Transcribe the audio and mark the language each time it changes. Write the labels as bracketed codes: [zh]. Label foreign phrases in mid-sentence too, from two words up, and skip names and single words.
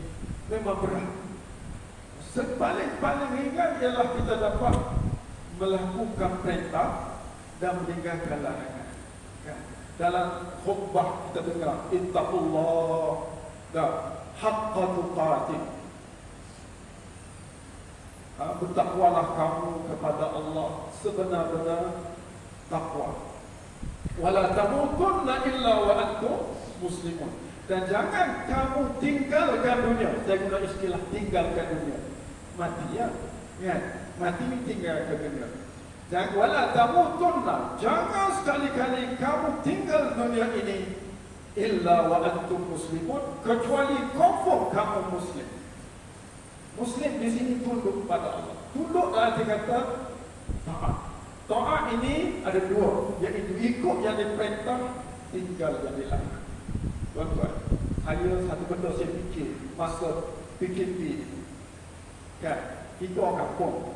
[ms] Memang berat. Paling ringan ialah kita dapat melakukan perintah dan meninggalkan larangan. Kan? Dalam khutbah kita dengar, [ar] اتقوا الله و حق تقاته. [ms] Bertakwalah kamu kepada Allah sebenar-benar takwa. [ar] ولا تموتن إلا وأنتم مسلمون. [ms] Dan jangan kamu tinggalkan dunia. Saya guna istilah tinggalkan dunia. Mati ya. Kan? Mati ini tinggalkan dunia. Jangan [ar] ولا تموتن. [ms] Jangan sekali-kali kamu tinggal dunia ini [ar] إلا وأنتم مسلمون, [ms] kecuali confirm kamu muslim. Muslim di sini tunduk pada Allah. Tunduk arti kata taat. Taat ini ada dua, iaitu ikut yang diperintah, tinggal yang dilarang. Tuan-tuan, saya satu benda saya fikir masa PKP kan, kita orang kampung.